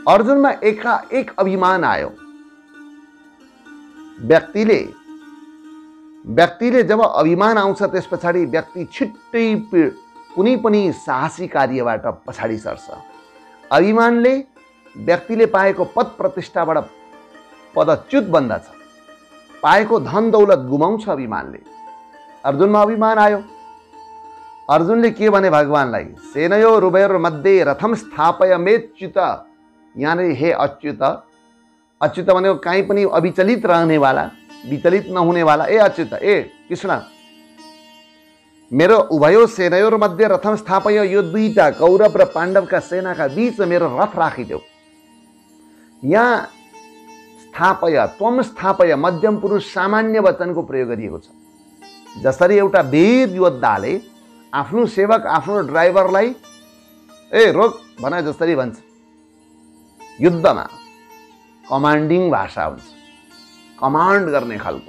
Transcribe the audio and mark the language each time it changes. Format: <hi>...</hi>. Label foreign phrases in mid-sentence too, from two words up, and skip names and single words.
<ne>अर्जुनमा एकाएक अभिमान आयो। व्यक्तिले जब अभिमान आउँछ त्यस पछाडि व्यक्ति छिट्टै कुनै पनि साहसी कार्यबाट पछाडि सर्छ। अभिमानले व्यक्तिले पाएको पद प्रतिष्ठाबाट पदच्युत बन्दछ, पाएको धन दौलत गुमाउँछ अभिमानले। अर्जुनमा अभिमान आयो। अर्जुनले के भने भगवानलाई,</ne> <sa>सेनयो रुभयोर मध्ये रथम स्थापय मेच्युत।</sa> <ne>यहाँनिर हे अच्युत, अच्युत भनेको कहीँ पनि अविचलित रहनेवाला, विचलित नहुनेवाला। ए अच्युत, ए कृष्ण, मेरो</ne> <sa>उभयो सेनयोर मध्ये रथम स्थापय,</sa> <ne>यो दुईटा कौरव र पाण्डवका सेनाका बीचमा मेरो रथ राखिदेऊ। यहाँ स्थापय,</ne> <sa>त्वम स्थापय</sa> <ne>मध्यम पुरुष सामान्य वचनको प्रयोग गरिएको छ। जसरी एउटा वीर योद्धाले आफ्नो सेवक, आफ्नो ड्राइभरलाई ए रोक भने जसरी भन्छ, युद्धमा कमान्डिङ भाषा हुन्छ, कमान्ड गर्ने खालको।</ne>